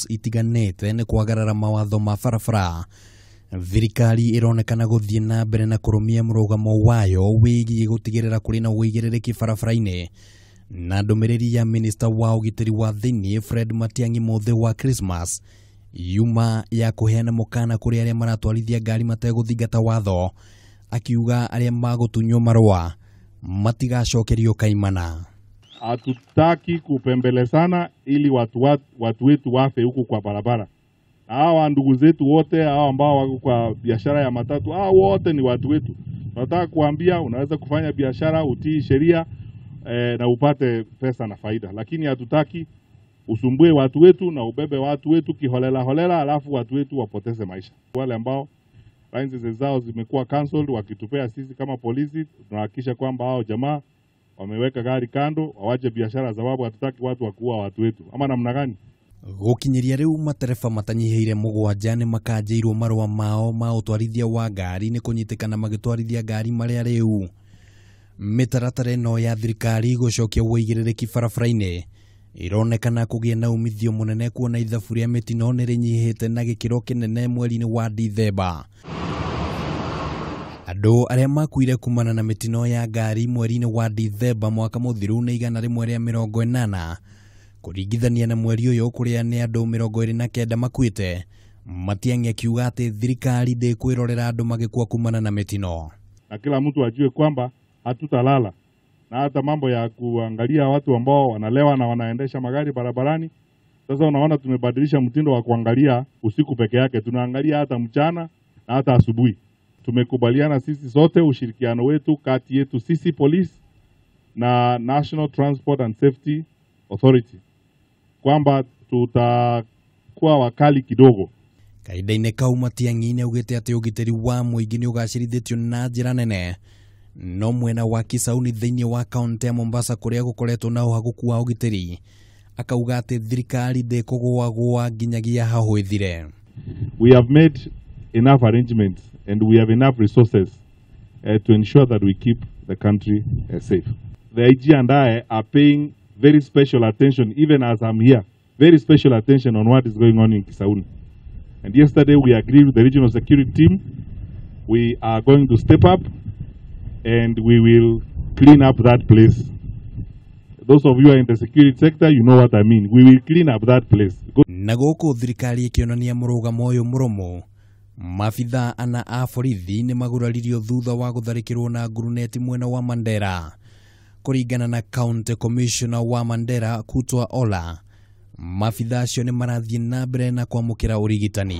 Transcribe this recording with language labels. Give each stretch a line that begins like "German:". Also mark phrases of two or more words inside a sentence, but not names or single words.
Kikuyu: itiganite ni kwagarara mawatho ma barabara, thirikari ironekana guthie na mbere na kurumia murugamo wayo wigie gutigirira kuri na uigiririki barabara-ini, na ndumiriri ya minister wa ugitiri wa thiini Fred Matiang'i muthe wa Christmas yuma ya kuheana mukana kuri aria maratwarithia ngari mateguthingata watho, akiuga aria magutunywo marua matigacokerio kaimana.
Swahili: Hatutaki kupembelezana ili watu wetu wafe huku kwa barabara. Na hawa ndugu zetu wote, hawa ambao wako kwa biashara ya matatu, hawa wote ni watu wetu. Tunataka kuambia unaweza kufanya biashara, utii sheria na upate pesa na faida. Lakini hatutaki usumbue watu wetu na ubebe watu wetu kiholela holela alafu watu wetu wapoteze maisha. Wale ambao licenses zao zimekuwa cancelled wakitupea sisi kama polisi, tunahakikisha kwamba hao jamaa wameweka gari kando, wawache biashara, sababu hatutaki watu wakuua watu wetu. Ama namna gani?
Kikuyu: Gukinyiria riu matereba matanyiheire mugwanja ni makanjirwo marua mao ma utwarithia wa ngari ni kunyitikana magitwarithia ngari maria riu. Mitaratara ino ya thirikari gucokia uigiririki barabara-ini ironekana kugia na umithio munene, kuona ithabu ria mitino ni rinyihite na gikiro kinene mweri-ini wa Dithemba. Andu aria makuire kumana na mitino ya ngari mweri-ini wa Dithemba mwaka muthiru ni 180, kuringithania na mweri uyu kuria ni andu 29 makuite. Matiang'i akiuga ati thirikari ndikwirorera andu magikua kumana na mitino,
Swahili: na kila mtu ajue kwamba hatutalala, na hata mambo ya kuangalia watu ambao wanalewa na wanaendesha magari barabarani. Sasa unaona tumebadilisha mtindo wa kuangalia usiku peke yake, tunaangalia hata mchana na hata asubuhi. Tumekubaliana sisi sote ushirikiano wetu kati yetu sisi police na National Transport and Safety Authority kwamba tutakuwa wakali kidogo.
Kikuyu: Kahinda-ini kau Matiang'i niaugite ati ugitiri wa muingi ni ugacirithitio na njira nene, no mwena wa Kisauni thiini wa kaunti ya Mombasa kuria gukoretwo na uhaguku wa ugitiri, akauga ati thirikari ndikugwagwa nginyagia haho ithire.
English: We have made enough arrangements and we have enough resources to ensure that we keep the country safe. The IG and I are paying very special attention, even as I'm here, very special attention on what is going on in Kisauni. And yesterday we agreed with the regional security team. We are going to step up and we will clean up that place. Those of you who are in the security sector, you know what I mean. We will clean up that place.
Kikuyu: Na guku thirikari ikionania murugamo uyu murumu, mafitha ana a borithi ni maguraririo thutha wa gutharikirwo na nguruneti mwena wa Mandera. Kuringana na
English: County Commissioner
Kikuyu: wa Mandera Kutwa Ola, mafitha acio ni marathie na mbere na kwamukira urigitani.